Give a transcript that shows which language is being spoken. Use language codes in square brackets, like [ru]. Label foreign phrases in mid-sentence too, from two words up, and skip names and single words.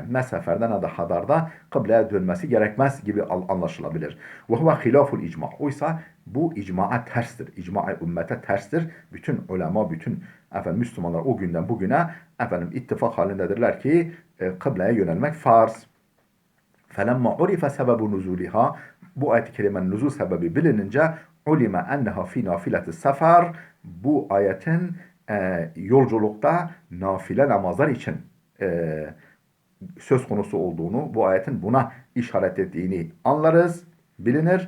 [tr] Ne seferde ne de hadarda kıbleye dönmesi gerekmez gibi anlaşılabilir. [ar] وهو خلاف الإجماع. [tr] Oysa bu icma'a terstir. İcma-i ümmete terstir. Bütün ulema, bütün Müslümanlar o günden bugüne ittifak halindedirler ki kıbleye yönelmek farz. [ar] فَلَمَّا عُرِفَ سَبَبُ نُزُولِهَا [tr] Bu ayet-i kerimenin nüzul sebebi bilinince [ar] علم أنها في نافلة السفر [tr] bu ayetin yolculukta nafile namazlar için söz konusu olduğunu, bu ayetin buna işaret ettiğini anlarız, bilinir.